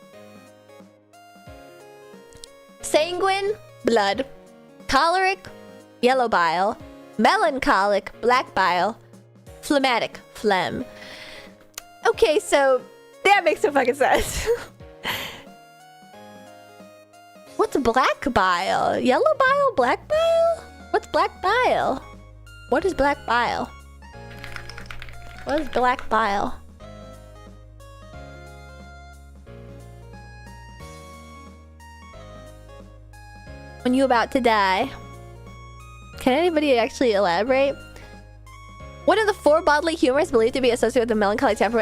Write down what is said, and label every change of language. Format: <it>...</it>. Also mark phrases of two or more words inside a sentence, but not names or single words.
<en>Sanguine, blood. Choleric, yellow bile. Melancholic, black bile. Phlegmatic, phlegm. Okay, so that makes no fucking sense. What's black bile? Yellow bile? Black bile? What's black bile? What is black bile? What is black bile? When you about to die. Can anybody actually elaborate? One of the 4 bodily humors believed to be associated with the melancholy temperament.</en>